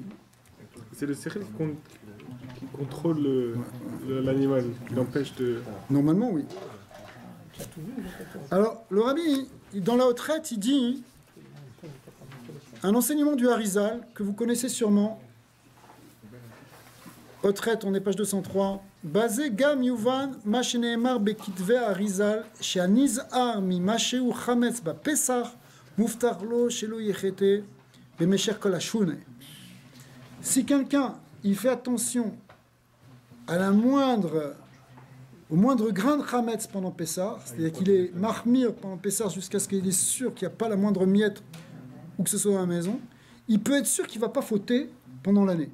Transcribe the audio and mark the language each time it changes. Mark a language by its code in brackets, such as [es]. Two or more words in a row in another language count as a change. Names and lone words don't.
[fr] c'est le sérieux qui contrôle l'animal, qui l'empêche de... Normalement, oui. Alors, le rabbi, dans la retraite, il dit un enseignement du Harizal que vous connaissez sûrement. Retraite, on est page 203. [he] בזה גם יובן מה שנאמר בכתבי האריזל, שהנזהר ממה שהוא חמץ בפסח, מובטח לו שלא יחטא במשך כל השונה. [fr] Si quelqu'un il fait attention à au moindre grain de chametz pendant Pessah, c'est-à-dire qu'il est mahmir pendant Pessah jusqu'à ce qu'il est sûr qu'il n'y a pas la moindre miette ou que ce soit dans la maison, il peut être sûr qu'il ne va pas fauter pendant l'année.